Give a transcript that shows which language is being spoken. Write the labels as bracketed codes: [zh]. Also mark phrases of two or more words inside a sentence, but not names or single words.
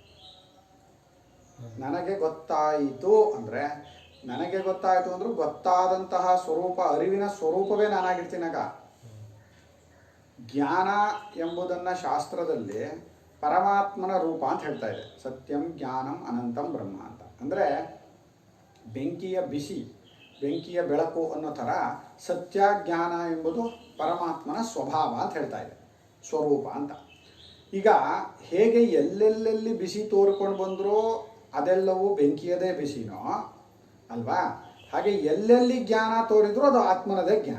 [kn] ನನಗೆ ಗೊತ್ತಾಯಿತು ಅಂದರೆ ಅಂದ್ರೂ ಗೊತ್ತಾದಂತಹ ಸ್ವರೂಪ, ಅರಿವಿನ ಸ್ವರೂಪವೇ ನಾನಾಗಿರ್ತೀನಾಗ. ಜ್ಞಾನ ಎಂಬುದನ್ನು ಶಾಸ್ತ್ರದಲ್ಲಿ ಪರಮಾತ್ಮನ ರೂಪ ಅಂತ ಹೇಳ್ತಾ ಇದೆ. [sa] ಸತ್ಯಂ ಜ್ಞಾನಂ ಅನಂತಂ ಬ್ರಹ್ಮ ಅಂತ. [kn] ಅಂದರೆ ಬೆಂಕಿಯ ಬಿಸಿ, ಬೆಂಕಿಯ ಬೆಳಕು ಅನ್ನೋ ಥರ ಸತ್ಯ ಜ್ಞಾನ ಎಂಬುದು ಪರಮಾತ್ಮನ ಸ್ವಭಾವ ಅಂತ ಹೇಳ್ತಾ ಇದೆ, ಸ್ವರೂಪ ಅಂತ. ಈಗ ಹೇಗೆ ಎಲ್ಲೆಲ್ಲೆಲ್ಲಿ ಬಿಸಿ ತೋರ್ಕೊಂಡು ಬಂದರೂ ಅದೆಲ್ಲವೂ ಬೆಂಕಿಯದೇ ಬಿಸಿನೋ ಅಲ್ವಾ, ಹಾಗೆ ಎಲ್ಲೆಲ್ಲಿ ಜ್ಞಾನ ತೋರಿದ್ರೂ ಅದು ಆತ್ಮನದೇ ಜ್ಞಾನ.